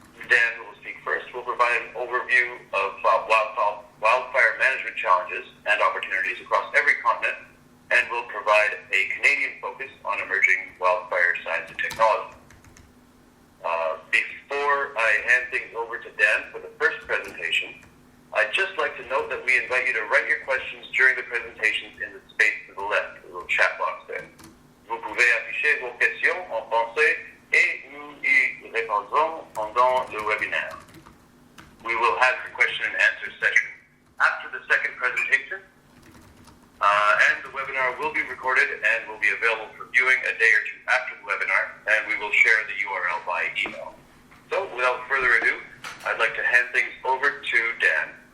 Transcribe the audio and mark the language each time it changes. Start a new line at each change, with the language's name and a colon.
English: Dan, who will speak first, will provide an overview of wildfire management challenges and opportunities across every continent, and will provide a Canadian focus on emerging wildfire science and technology. Before I hand things over to Dan for the first presentation, I'd just like to note that we invite you to write your questions during the presentations in the space to the left, the little chat box there.
French: Vous pouvez afficher vos questions en français et nous y répondrons pendant le webinaire.
English: We will have a question and answer session after the second presentation, and the webinar will be recorded and will be available for viewing a day or two after the webinar, and we will share the URL by email. So, without further ado, I'd like to hand things over to Dan.